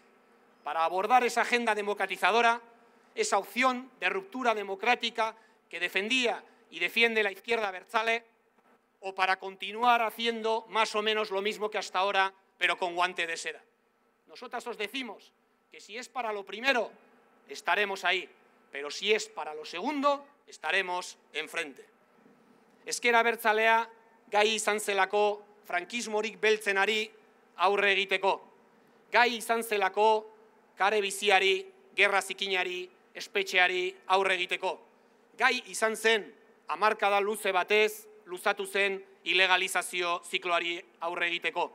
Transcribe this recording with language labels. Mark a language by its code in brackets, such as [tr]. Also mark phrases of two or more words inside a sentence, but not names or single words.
[es] ¿Para abordar esa agenda democratizadora, esa opción de ruptura democrática que defendía y defiende la izquierda abertzale, o para continuar haciendo más o menos lo mismo que hasta ahora, pero con guante de seda? Nosotras os decimos que si es para lo primero, estaremos ahí, pero si es para lo segundo, estaremos enfrente. [eu] Ezker Abertzalea gai izan zelako frankismorik beltzenari aurre egiteko. Gai izan zelako kare biziari, gerra zikinari, espetxeari aurre egiteko. Gai izan zen hamarkada luze batez luzatu zen ilegalizazio zikloari aurre egiteko.